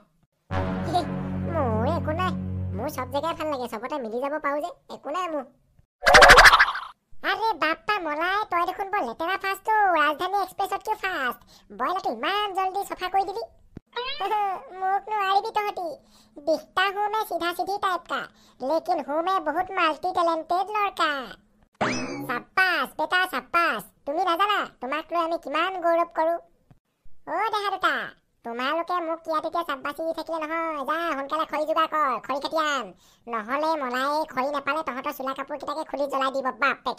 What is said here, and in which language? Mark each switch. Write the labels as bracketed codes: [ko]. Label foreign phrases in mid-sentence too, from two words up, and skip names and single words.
[as] মোৰ একো নাই, মোৰ চব জেগাই ভাল লাগে, চবতে মিলি যাব পাৰো যে, একো নাই মোৰ। আৰে বাপ্পা মলাই, তই দেখোন বৰ লেতেৰা ফাষ্টটো, ৰাজধানী এক্সপ্ৰেছতকৈ ফাষ্ট। ব্ৰইলাৰটো ইমান জল্দি চফা কৰি দিলি। মোক নোৱাৰিবি তহঁতি, [hi] দিখতা হूं मैं सीधा सीधी टाइप का, लेकिन हूं मैं बहुत [en] multi talented [hi] लड़का। [as] সাব্বাস বেটা সাব্বাস, তুমি নাজানা তোমাক লৈ আমি কিমান গৌৰৱ কৰো। দেহা দুটা, তোমালোকে মোক ইয়াত এতিয়া চাব্বাচি দি থাকিলে নহয়। যা সোনকালে খৰি যোগাৰ কৰ, খৰি কাটি আন, নহ'লে মলাই খৰি নাপালে তহঁতৰ চোলা কাপোৰ কেইটাকে খুলি জ্বলাই দিব বাপেকে।